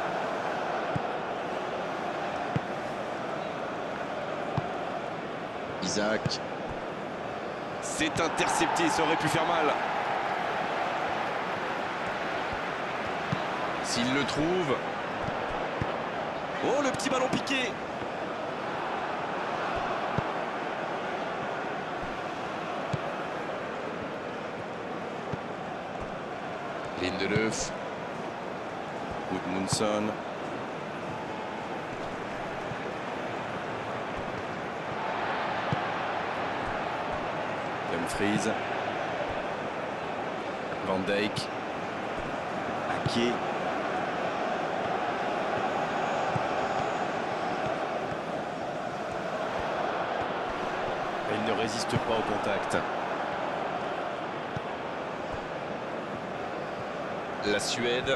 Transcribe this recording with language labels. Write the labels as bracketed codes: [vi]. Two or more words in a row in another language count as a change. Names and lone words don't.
[fr] Isaac. C'est intercepté, ça aurait pu faire mal. S'il le trouve. Oh, le petit ballon piqué. Lindelöf. Gudmundsson. Dumfries. Van Dijk. Ake. Il ne résiste pas au contact. La Suède